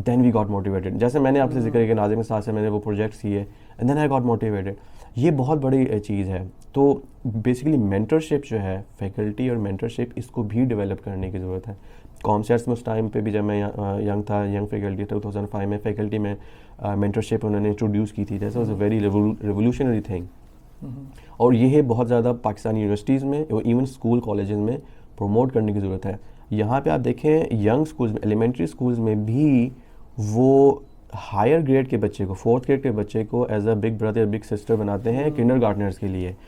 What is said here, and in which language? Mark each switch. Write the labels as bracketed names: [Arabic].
[English] then we got motivated, [Urdu] جیسے میں نے آپ سے ذکر کیا کہ ناظم کے ساتھ سے میں نے وہ پروجیکٹس کیے [English] And then I got motivated. [Urdu] یہ بہت بڑی چیز ہے. تو بیسیکلی مینٹرشپ جو ہے فیکلٹی اور مینٹرشپ اس کو بھی ڈیولپ کرنے کی ضرورت ہے. کامسیٹس میں اس ٹائم پہ بھی جب میں ینگ تھا، ینگ فیکلٹی تھا 2005 میں، فیکلٹی میں مینٹرشپ انہوں نے انٹروڈیوس کی تھی. [English] That was a very revolutionary thing. [Urdu] اور یہ بہت زیادہ پاکستانی یونیورسٹیز میں اور ایون اسکول کالجز میں پروموٹ کرنے کی ضرورت ہے. یہاں پہ آپ دیکھیں ینگ اسکولز میں، ایلیمنٹری اسکولز میں بھی وہ ہائر گریڈ کے بچے کو، 4th گریڈ کے بچے کو [English] as a big brother big sister [Urdu] بناتے ہیں کنڈر گارڈنرز کے لیے.